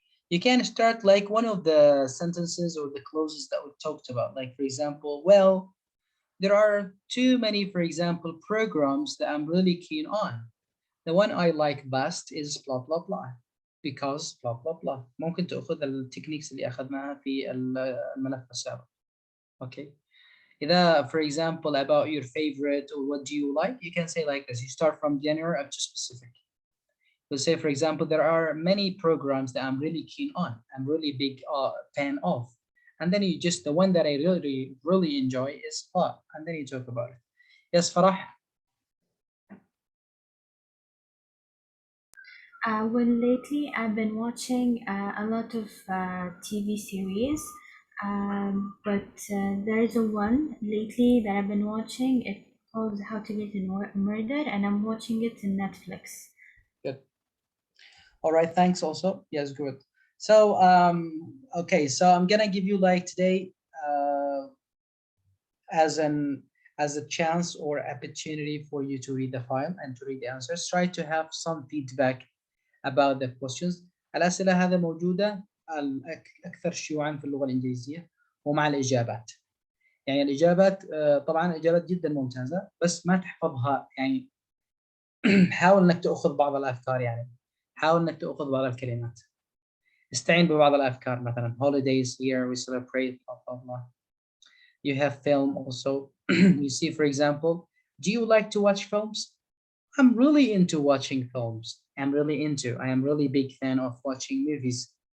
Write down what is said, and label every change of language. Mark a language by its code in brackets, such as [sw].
[en] You can start like one of the sentences or the clauses that we talked about. Like, for example, well, there are too many, for example, programs that I'm really keen on. The one I like best is blah blah blah because blah blah blah. [ar] ممكن تأخذ التكنيكس اللي أخذناها في الملف السابق. [en] Okay. إذا, for example, about your favorite or what do you like, you can say like this. You start from general up to specific. So say, for example, there are many programs that I'm really keen on. I'm really big fan of. And then you just, the one that I really, really enjoy is blah. And then you talk about it. Yes, Farah? Well, lately I've been watching a lot of TV series, but there is a one lately that I've been watching. It's called How to Get Murdered, and I'm watching it in Netflix. Good. All right, thanks also. Yes, good. So, okay, so I'm gonna give you like today as a chance or opportunity for you to read the file and to read the answers. Try to have some feedback about the questions. [ar] الأسئلة هذا موجودة أكثر شيوعا في اللغة الإنجليزية ومع الإجابات. يعني الإجابات طبعا إجابات جدا ممتازة بس ما تحفظها يعني. حاول إنك تأخذ بعض الأفكار يعني. حاول إنك تأخذ بعض الكلمات. استعين ببعض الأفكار مثلا [en] holidays here we celebrate blah blah blah. You have film also. You see, for example, do you like to watch films? I'm really into watching films. I am really big fan of watching movies.